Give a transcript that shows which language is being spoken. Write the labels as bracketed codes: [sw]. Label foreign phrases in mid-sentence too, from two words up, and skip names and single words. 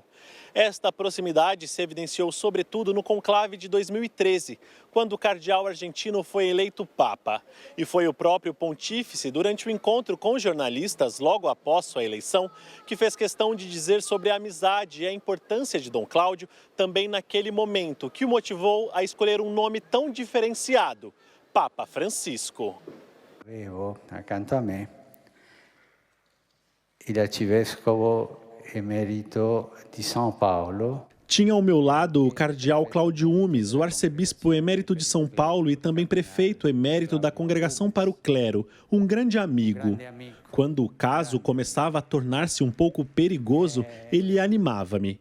[pt] Esta proximidade se evidenciou sobretudo no conclave de 2013, quando o cardeal argentino foi eleito papa. E foi o próprio pontífice, durante o encontro com jornalistas logo após sua eleição, que fez questão de dizer sobre a amizade e a importância de Dom Cláudio também naquele momento, que o motivou a escolher um nome tão diferenciado, Papa Francisco. [it] Avevo accanto a me il arcivescovo [pt] emérito de [it] São Paulo. [pt] Tinha ao meu lado o cardeal Cláudio Umes, o arcebispo emérito de São Paulo e também prefeito emérito da Congregação para o Clero, um grande amigo. Quando o caso começava a tornar-se um pouco perigoso, ele animava-me.